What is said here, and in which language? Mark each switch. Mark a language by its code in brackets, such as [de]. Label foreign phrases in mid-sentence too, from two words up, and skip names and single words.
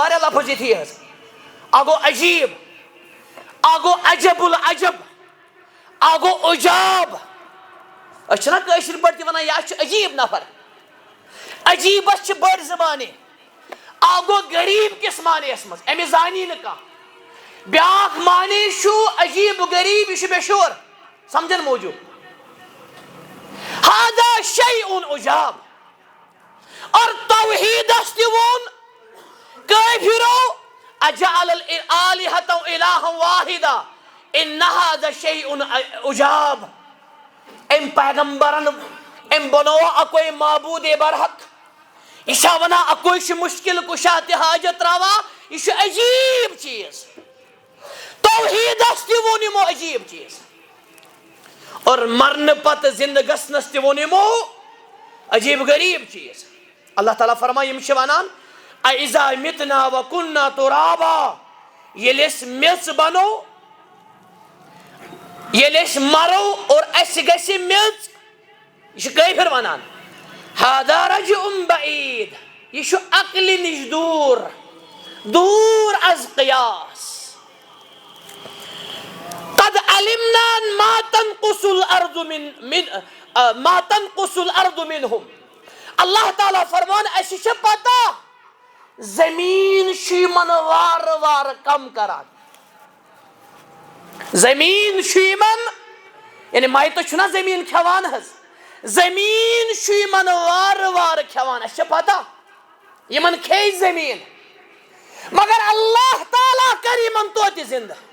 [ks] واریاہ لفظ یِتھی حظ اکھ گوٚو عجیب اکھ گوٚو [ar] عجب العجب [ks] اکھ گوٚو عجاب أسۍ چھِنا کٲشِر پٲٹھۍ تہِ ونان یہِ حظ چھُ عجیب نفر عجیبس چھِ بٔڑ زٕ معنے اکھ گوٚو غریٖب کِس معنیَس منٛز أمِس زانی نہٕ کانٛہہ بیٛاکھ معنے چھُ عجیب غریٖب یہِ چھُ بے شور سمجھن موٗجوٗب [ar] ہاذا شیء عجاب [ks] اور توحیٖدس تہِ ووٚن کٲفرو [ar] اجعل الآلہة الہا واحدا ان هذا شیء عجاب أمۍ [ks] پیغمبرن أمۍ بنوو اکوے معبوٗدِ برحق یہِ چھا ونان اکوے چھُ مُشکِل کُشا تہِ حاجت تراوان یہِ چھُ عجیب چیٖز توحیٖدس تہِ ووٚن یِمو عجیب چیٖز اور مرنہٕ پتہٕ زندٕ گژھنس تہِ ووٚن یِمو عجیب غریٖب چیٖز اللہ تعالیٰ فرمان یِم چھِ ونان [ar] اذا متنا وكنا ترابا [ks] ییٚلہِ أسۍ میٚژ بنو ییٚلہِ أسۍ مرو اور اسہِ گژھِ میٚژ یہِ چھِ کٲفِر ونان [ar] هذا رجع بعید [ks] یہِ چھُ عقلہِ نِش دوٗر دوٗر از قیاس [ar] قد علمنا ما تنقص الارض منهم [ks] اللہ تعالیٰ فرمان اسہِ چھِ پتہ زمیٖن چھُ یِمن وارٕ وارٕ کم کران زمیٖن چھُ یِمن یعنی مایتہٕ چھُنا زمیٖن کھٮ۪وان حظ زمیٖن چھُ یِمن وارٕ وارٕ کھٮ۪وان اسہِ چھِ پتہ یِمن کھیٚیہِ زمیٖن مگر اللہ تعالیٰ کر یِمن توتہِ زندٕ